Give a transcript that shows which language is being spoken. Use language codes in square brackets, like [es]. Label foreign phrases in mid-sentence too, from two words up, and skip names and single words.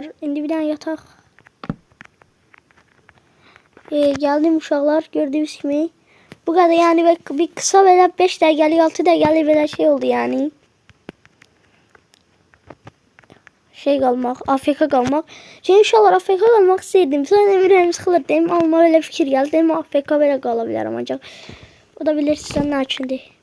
[az] İndi bir dənə yataq. Geldim uşaqlar, gördüyünüz kimi. [tr] Bu kadar yani bir kısa [az] belə 5 dəqiqəlik 6 dəqiqəlik belə şey oldu yani. Şey qalmaq, AFK qalmaq. Çünki uşaqlar AFK qalmaq istəyirdim. Sonra ürəyim sıxılır deyim, amma belə fikir gəldi. Deyim AFK belə qala bilərəm ancaq. O da bilirsiniz nə üçündür.